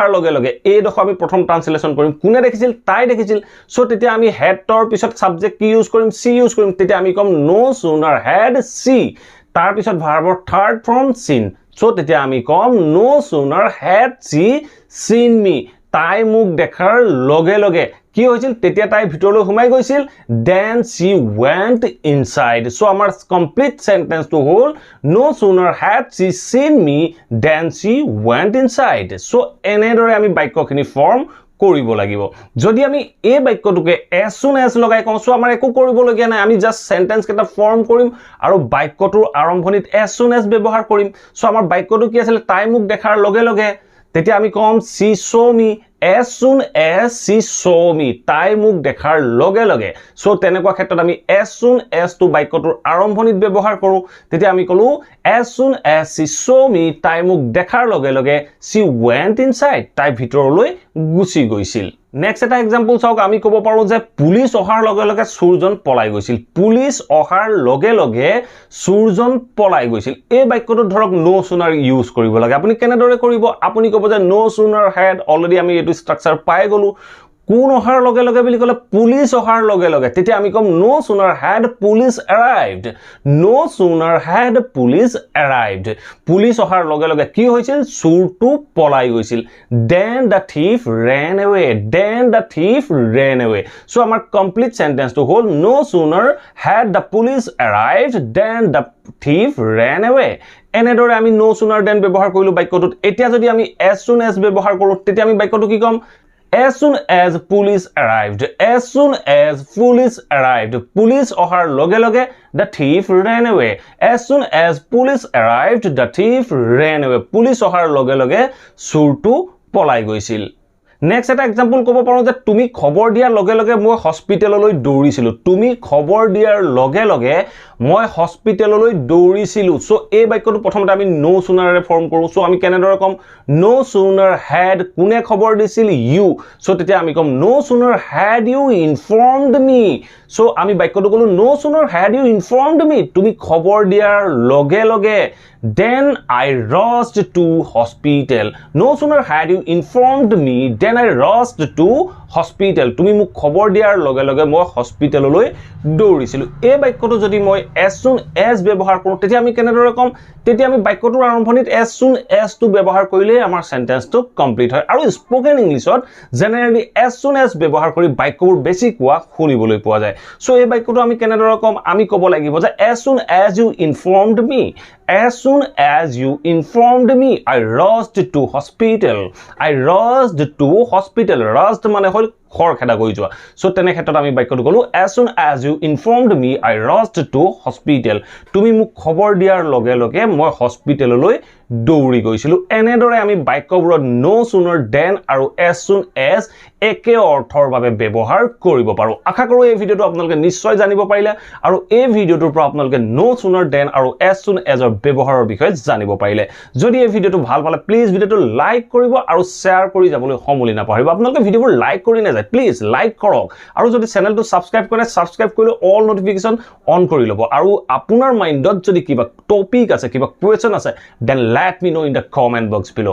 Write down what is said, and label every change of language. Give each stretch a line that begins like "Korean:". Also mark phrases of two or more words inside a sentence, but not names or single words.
Assamese: লগে লগে এই দেখো আমি প্ৰথম ট্ৰান্সলেচন কৰিম কোনে দেখিছিল তাই দেখিছিল সো তেতিয়া আমি হেডৰ পিছত সাবজেক্ট কি ইউজ কৰিম
English: she use
Assamese: কৰিম তেতিয়া আমি কম
English: no sooner had she
Assamese: তাৰ পিছত ভাৰ্বৰ
English: third form seen so
Assamese: তেতিয়া আমি কম
English: no sooner had she seen me
Assamese: তাই মুখ দেখাৰ লগে লগে কি হৈছিল তেতিয়া তাই ভিতৰলৈ সোমাই গৈছিল
English: then she went inside
Assamese: সো আমাৰ
English: complete sentenceটো
Assamese: হ'ল
English: no sooner had she seen me then she went inside
Assamese: সো এনেদৰে আমি বাক্যখিনি ফৰ্ম কৰিব লাগিব যদি আমি এই বাক্যটোকে
English: as soon as
Assamese: লগাই কওঁ সো আমাৰ একো কৰিবলগীয়া নাই আমি
English: just sentence
Assamese: কেটা ফৰ্ম কৰিম আৰু বাক্যটোৰ আৰম্ভণিত
English: as soon as
Assamese: ব্যৱহাৰ কৰিম সো আমাৰ বাক্যটো কি আছিল তাই মুখ দেখাৰ লগে লগে তেতিয়া আমি কম
English: she saw me as soon as she saw me
Assamese: তাই মুখ দেখাৰ লগে লগে সো তেনেকুৱা ক্ষেত্ৰত আমি
English: as soon as
Assamese: টু বাক্যটোৰ আৰম্ভণিত ব্যৱহাৰ কৰো তেতিয়া আমি কলো
English: as soon as she saw me
Assamese: তাই মুখ দেখাৰ লগে লগে
English: she went inside
Assamese: তাই ভিতৰলৈ গুচি গৈছিল নেক্সট এটা এক্সাম্পল চাওক আমি ক'ব পাৰো যে পুলিশ অহাৰ লগে লগে চুৰজন পলাই গৈছিল পুলিশ অহাৰ লগে লগে চুৰজন পলাই গৈছিল এই বাক্যটো ধৰক
English: no sooner use
Assamese: কৰিব লাগে আপুনি কেনেদৰে কৰিব আপুনি ক'ব যে
English: no sooner had
Assamese: অলৰেডি আমি এটো স্ট্ৰাকচাৰ পাই গলো কোন অহাৰ লগে লগে বুলি কলে পুলিশ অহাৰ লগে লগে তেতিয়া আমি কম
English: no sooner had police arrived no sooner had police arrived
Assamese: পুলিশ অহাৰ লগে লগে কি হৈছিল চুৰটো পলাই গৈছিল
English: then the thief ran away then the thief ran away
Assamese: সো আমাৰ
English: complete sentenceটো
Assamese: হ'ল
English: no sooner had the police arrived then the thief ran away
Assamese: এনেদৰে আমি
English: no sooner then
Assamese: ব্যৱহাৰ কৰিলো বাক্যটোত এতিয়া যদি আমি
English: as soon as
Assamese: ব্যৱহাৰ কৰো তেতিয়া আমি বাক্যটো কি কম
English: As soon as police arrived, as soon as police arrived, police
Assamese: অহাৰ লগে লগে
English: the thief ran away. As soon as police arrived, the thief ran away.
Assamese: Police অহাৰ লগে লগে চুৰটো পলাই গৈছিল নেক্সট এটা এক্সাম্পল ক'ব পাৰোঁ যে তুমি খবৰ দিয়াৰ লগে লগে মই হস্পিটেললৈ দৌৰিছিলোঁ তুমি খবৰ দিয়াৰ লগে লগে মই হস্পিটেললৈ দৌৰিছিলোঁ সো এই বাক্যটো প্ৰথমতে আমি
English: no sooner
Assamese: ফৰ্ম কৰোঁ সো আমি কেনেদৰে কম
English: no sooner had
Assamese: কোনে খবৰ দিছিল
English: you so
Assamese: তেতিয়া আমি কম
English: no sooner had you informed me so
Assamese: আমি বাক্যটো ক'লো
English: no sooner had you informed me
Assamese: তুমি খবৰ দিয়াৰ লগে লগে
English: then I rushed to hospital
Assamese: no sooner had you informed me then I rushed to hospital তুমি মোক খবৰ দিয়াৰ লগে লগে মই হস্পিটেললৈ দৌৰিছিলোঁ এই বাক্যটো যদি মই
English: as soon as
Assamese: ব্যৱহাৰ কৰোঁ তেতিয়া আমি কেনেদৰে কম তেতিয়া আমি বাক্যটোৰ আৰম্ভণিত
English: as soon as
Assamese: টো ব্যৱহাৰ কৰিলে আমাৰ
English: sentenceটো complete
Assamese: হয় আৰু
English: spoken Englishত generally as soon as
Assamese: ব্যৱহাৰ কৰি বাক্যবোৰ বেছি কোৱা শুনিবলৈ পোৱা যায় সো এই বাক্যটো আমি কেনেদৰে কম আমি ক'ব লাগিব যে
English: as soon as you informed me as soon as you informed me I rushed to hospital I rushed to hospital rushed
Assamese: মানে হল খৰ খেদা গৈ যোৱা সো তেনে ক্ষেত্ৰত আমি বাক্যটো ক'লো
English: as soon as you informed me I rushed to hospital
Assamese: তুমি মোক খবৰ দিয়াৰ লগে লগে মই হস্পিটেললৈ দৌৰি গৈছিলোঁ এনেদৰে আমি বাক্যবোৰত
English: no sooner than
Assamese: আৰু
English: as soon as
Assamese: একে অৰ্থৰ বাবে ব্যৱহাৰ কৰিব পাৰোঁ আশা কৰোঁ এই ভিডিওটো আপোনালোকে নিশ্চয় জানিব পাৰিলে আৰু এই ভিডিওটোৰ পৰা আপোনালোকে
English: no sooner than
Assamese: আৰু
English: as soon as
Assamese: ৰ ব্যৱহাৰৰ বিষয়ে জানিব পাৰিলে যদি এই ভিডিওটো ভাল পালে প্লিজ ভিডিওটো লাইক কৰিব আৰু শেয়াৰ কৰি যাবলৈ সমলি নাপাহৰিব আপোনালোকে ভিডিওবোৰ লাইক কৰি নাযায় প্লিজ লাইক কৰক আৰু যদি চেনেলটো সাবস্ক্ৰাইব কৰে সাবস্ক্ৰাইব কৰিলে
English: all notification on
Assamese: কৰি ল'ব আৰু আপোনাৰ মাইন্ডত যদি কিবা টপিক আছে কিবা কোৱেশ্চন আছে
English: then let me know in the comment box below